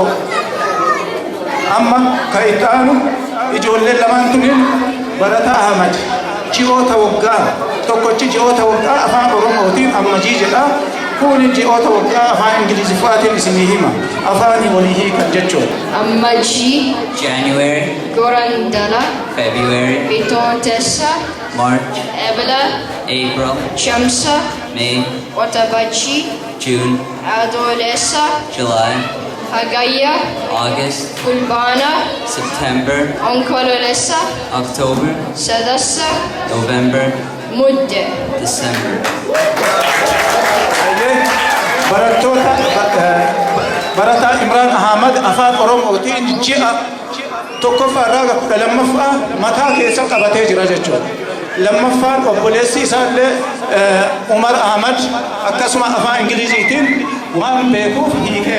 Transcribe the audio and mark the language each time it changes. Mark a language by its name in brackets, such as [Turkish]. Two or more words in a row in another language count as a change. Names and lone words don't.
[Oromo] Amma ka ittaanu ijoolleen lamaan tunin barataa Ahmad ji'oota waggaa tokkochi ji'oota waggaa afaan Oromootiin ammajii jedha. Kun ji'oota waggaa afaan Ingiliziffaatiin isinii hima. Afaanii walii hiikan jechuudha. Ammajii, January, Gorandala, February, Bitootessa, March, Ebla, April, Shamsa, May, Watabachi, June, Adolessa, July, Hagaya, August, Fulbana, September, Onkololessa, October, Sadassa, November, Mudde. December. Barataa Imraan Ahmad afaan Oromootiin ji'a tokkoffaa irraa kudha lammaffaa mataa keessa qabatee jira jechuudha. Lammaffaan obboleessi isaallee Umar Ahmad akkasuma afaan Ingiliziitiin waan beekuuf hiikeef.